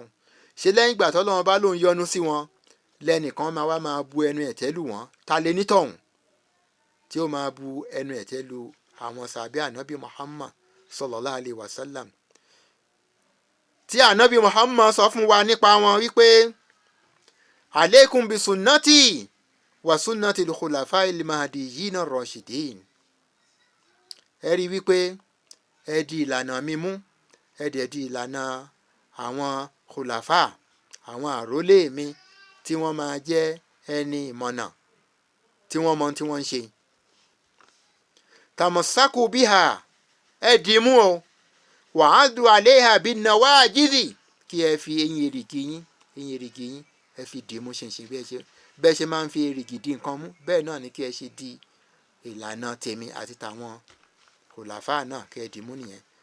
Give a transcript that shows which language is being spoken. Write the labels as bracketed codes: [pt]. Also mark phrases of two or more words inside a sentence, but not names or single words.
[yo] Ṣé lẹ́yìn ìgbà tọ́lọ́run bá lóun yọ́nú sí wọn lẹ́nìkan máa wá máa bu ẹnu ẹ̀tẹ́ lù wọ́n? Ta lè nítọ̀hún tí ó máa bu ẹnu ẹ̀tẹ́ lù àwọn sàbí ànábì Muhammad [ar] صلى الله عليه وسلم, [yo] tí ànábì Muhammad sọ fún wa nípa wọn wípé [ar] عليكم بسنتي وسنة الخلفاء المهديين الراشدين. [yo] Ẹ rí wípé ẹ di ìlànà mi mú, ẹ dẹ̀ di ìlànà àwọn khulafa, àwọn àrólé mi tí wọ́n máa jẹ́ ẹni ìmọ̀nà tí wọ́n mọ tí wọ́n ń ṣe. [ar] تمسكوا بها, [yo] ẹ dì mú o, [ar] وعضوا عليها بالنواجذ, [yo] kí ẹ fi eyín èrìgì yín ẹ fi dì mú ṣinṣin bẹ́ẹ̀ ṣe máa ń fi èrìgì di nǹkan mú, bẹ́ẹ̀ náà ni kí ẹ ṣe di ìlànà tèmi àti tàwọn khulafa náà, kí ẹ dì mú nìyẹn.